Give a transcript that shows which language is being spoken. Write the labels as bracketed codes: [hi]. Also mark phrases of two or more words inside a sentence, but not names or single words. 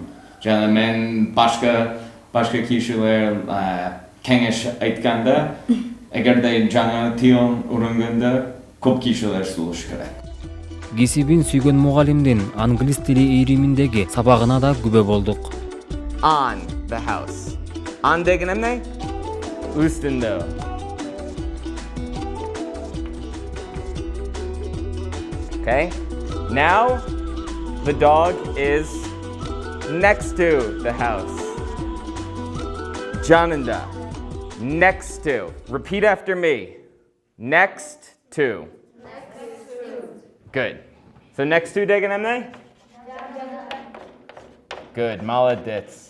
[ky] Жана мен башка кишилер кеңеш айтканда, эгерде жаңы тил үйрөнгөндө көп кишилер сүйлөш керек. Кесибин сүйгөн мугалимдин англис тили ийриминдеги сабагына да күбө болдук. [en] On the house. On [ky] деген эмне? üstünde. Okay? [en] Now, the dog is next to the house. Janında. Next to. Repeat after me. Next to. Good. So next to [ky] деген эмне? [en] Good. Молодец.